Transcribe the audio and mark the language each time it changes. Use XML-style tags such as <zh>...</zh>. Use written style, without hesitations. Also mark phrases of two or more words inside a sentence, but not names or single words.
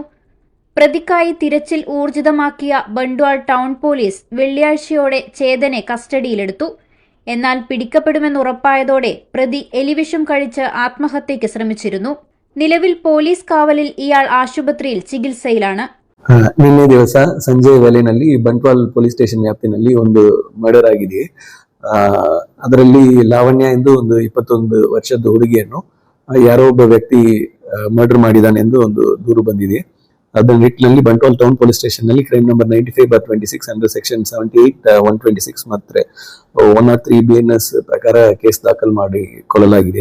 <ml>പ്രതിക്കായി തിരച്ചിൽ ഊർജിതമാക്കിയ ബണ്ട്വാൾ</ml> <en>town police</en> <ml>വെള്ളിയാഴ്ചയോടെ ചേതനെ കസ്റ്റഡിയിലെടുത്തു. എന്നാൽ പിടിക്കപ്പെടുമെന്നുറപ്പായതോടെ പ്രതി എലിവിഷം കഴിച്ച് ആത്മഹത്യയ്ക്ക് ശ്രമിച്ചിരുന്നു. നിലവിൽ പോലീസ് കാവലിൽ ഇയാൾ ആശുപത്രിയിൽ ചികിത്സയിലാണ്.</ml> <kn>ನಿನ್ನೆ ದಿವಸ ಸಂಜೆ ವೇಳೆಯಲ್ಲಿ ಬಂಟ್ವಾಲ್</kn> <en>police station</en> <kn>ವ್ಯಾಪ್ತಿನಲ್ಲಿ ಒಂದು ಮರ್ಡರ್ ಆಗಿದೆ. ಅದರಲ್ಲಿ ಲಾವಣ್ಯ ಎಂದು ಒಂದು 21 ವರ್ಷದ ಹುಡುಗಿಯನ್ನು ಯಾರೋ ಒಬ್ಬ ವ್ಯಕ್ತಿ ಮರ್ಡರ್ ಮಾಡಿದಾನೆ ಎಂದು ಒಂದು ದೂರು ಬಂದಿದೆ. ಅದರ ನಿಟ್ಟಿನಲ್ಲಿ ಬಂಟ್ವಾಲ್</kn> <en>town police station</en> <kn>ನಲ್ಲಿ</kn> <en>crime number 95/26 under section 78 126</en> <kn>ಮತ್ತೆ 103 BNS ಪ್ರಕಾರ ಕೇಸ್ ದಾಖಲು ಮಾಡಿಕೊಳ್ಳಲಾಗಿದೆ.</kn>